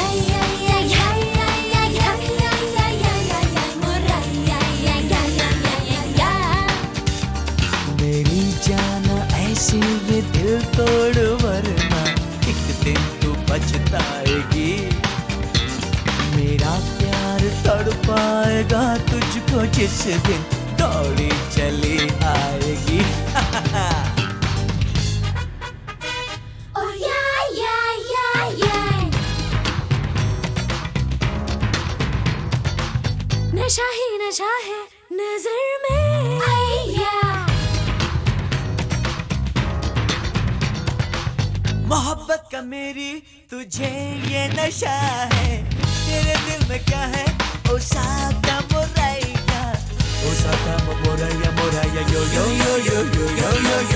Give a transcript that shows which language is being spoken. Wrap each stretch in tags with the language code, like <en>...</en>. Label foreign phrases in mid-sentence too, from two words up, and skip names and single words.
<hi>मेरी जाना ऐसी ये दिल तोड़, वरना एक दिन तू पछताएगी। को जिस दिन दौड़ी चली आएगी।</hi> <en>Oh yeah, yeah, yeah, yeah.</en> <hi>नशा ही नशा है नजर में। yeah. मोहब्बत का मेरी तुझे ये नशा है, तेरे दिल में क्या है ओसाका मोराइया, ओसाका मोराइया मोराइया यो यो यो यो यो यो यो यो।</hi>